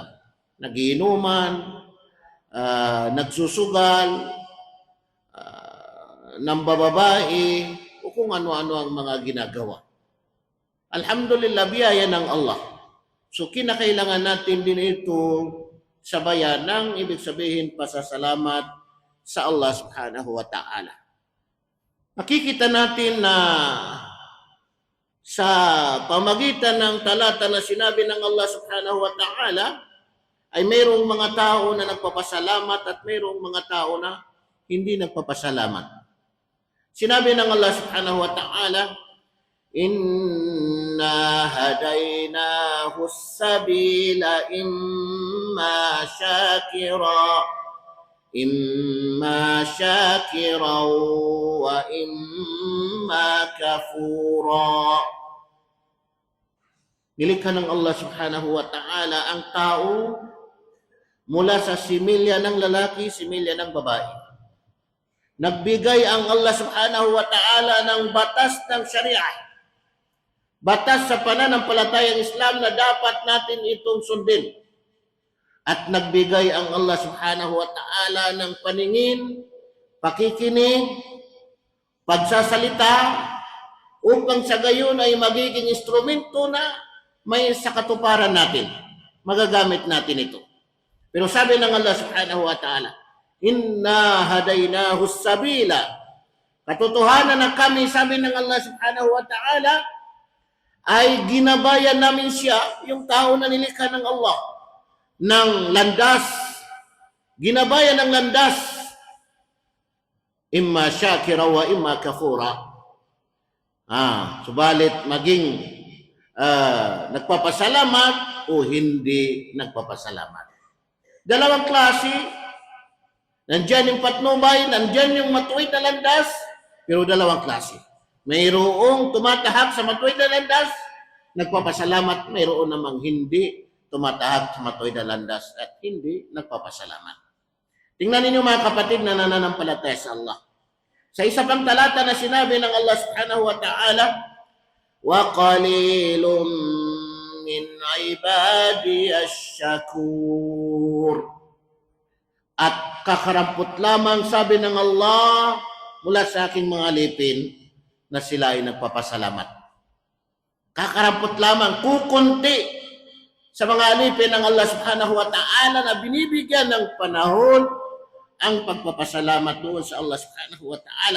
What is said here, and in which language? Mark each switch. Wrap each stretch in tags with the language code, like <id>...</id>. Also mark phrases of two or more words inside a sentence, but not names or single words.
<tl>Nagiinuman, nagsusugal, nambababae, o kung ano-ano ang mga ginagawa. Alhamdulillah, biyaya ng Allah. So kinakailangan natin din ito sabayan ng ibig sabihin pasasalamat sa</tl> <ar>الله سبحانه وتعالى.</ar> <tl>Makikita natin na sa pamagitan ng talata na sinabi ng</tl> <ar>الله سبحانه وتعالى</ar> <tl>ay mayroong mga tao na nagpapasalamat at mayroong mga tao na hindi nagpapasalamat. Sinabi ng</tl> <ar>الله سبحانه وتعالى, إنا هديناه السبيل إما شاكرا وإما كفورا.</ar> <tl>Nilikha ng</tl> <ar>الله سبحانه وتعالى</ar> <tl>ang tao mula sa similya ng lalaki, similya ng babae. Nagbigay ang</tl> <ar>الله سبحانه وتعالى</ar> <tl>ng batas ng syariah. Batas sa pananampalatayang Islam na dapat natin itong sundin. At nagbigay ang</tl> <ar>الله سبحانه وتعالى</ar> <tl>ng paningin, pakikinig, pagsasalita, upang sa gayon ay magiging instrumento na may sa katuparan natin. Magagamit natin ito. Pero sabi ng</tl> <ar>الله سبحانه وتعالى, إنا هديناه السبيل.</ar> <tl>Katotohanan na kami, sabi ng</tl> <ar>الله سبحانه وتعالى,</ar> <tl>ay ginabayan namin siya, yung tao na nilikha ng Allah, ng landas ginabayan ng landas,</tl> <ar>إما شاكرا وإما كفورا.</ar> <tl>Subalit maging nagpapasalamat o hindi nagpapasalamat. Dalawang klase, nandyan yung patnubay, nandyan yung matuwid na landas, pero dalawang klase. Mayroong tumatahak sa matuwid na landas, nagpapasalamat, mayroon namang hindi tumatahak sa matuwid na landas at hindi nagpapasalamat. Tingnan ninyo mga kapatid na nananampalataya sa Allah. Sa isa pang talata na sinabi ng</tl> <ar>الله سبحانه وتعالى, وَقَلِيلٌ مِّنْ عِبَادِيَ الشَّكُورُ.</ar> <tl>At kakarampot lamang, sabi ng Allah, mula sa aking mga lipin, na sila ay nagpapasalamat. Kakarampot lamang, kukunti sa mga alipin ng</tl> <ar>الله سبحانه وتعالى</ar> <tl>na binibigyan ng panahon ang pagpapasalamat doon sa</tl> <ar>الله سبحانه وتعالى.</ar>